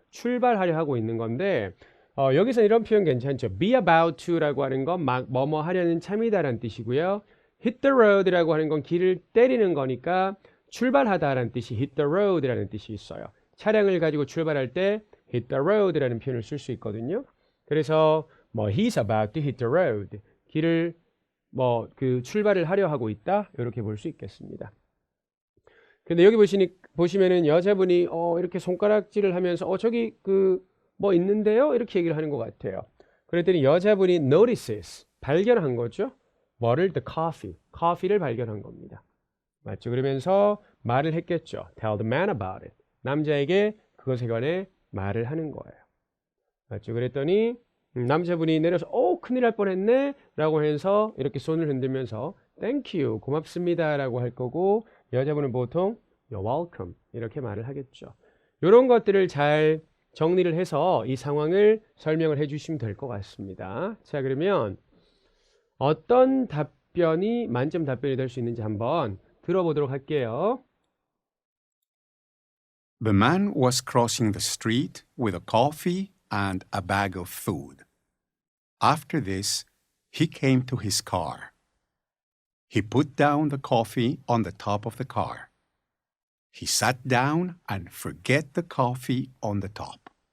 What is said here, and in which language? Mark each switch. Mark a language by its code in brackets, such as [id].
[ko] 출발하려 하고 있는 건데 여기서 이런 표현 괜찮죠. [en] Be about to [ko] 라고 하는 건 막 뭐뭐 하려는 참이다라는 뜻이고요. [en] Hit the road [ko] 라고 하는 건 길을 때리는 거니까 출발하다라는 뜻이 [en] hit the road [ko] 라는 뜻이 있어요. 차량을 가지고 출발할 때 [en] hit the road [ko] 라는 표현을 쓸 수 있거든요. 그래서 뭐 [en] he's about to hit the road. [ko] 길을 뭐 그 출발을 하려 하고 있다. 이렇게 볼 수 있겠습니다. 근데 여기 보시면은 여자분이 이렇게 손가락질을 하면서 저기 그 뭐 있는데요? 이렇게 얘기를 하는 것 같아요. 그랬더니 여자분이 notices, 발견한 거죠. 뭐를? [en] The coffee, [ko] 커피를 발견한 겁니다. 맞죠? 그러면서 말을 했겠죠. [en] Tell the man about it. [ko] 남자에게 그것에 관해 말을 하는 거예요. 맞죠? 그랬더니 남자분이 내려서 큰일 날 뻔했네 라고 해서 이렇게 손을 흔들면서 thank you, 고맙습니다라고 할 거고 여자분은 보통 [en] you're welcome [ko] 이렇게 말을 하겠죠. 이런 것들을 잘 정리를 해서 이 상황을 설명을 해주시면 될 것 같습니다. 자, 그러면 어떤 답변이 만점 답변이 될 수 있는지 한번 들어보도록 할게요. [en] The man was crossing the street with a coffee and a bag of food. After this, he came to his car. He put down the coffee on the top of the car. He sat down and forget the coffee on the top.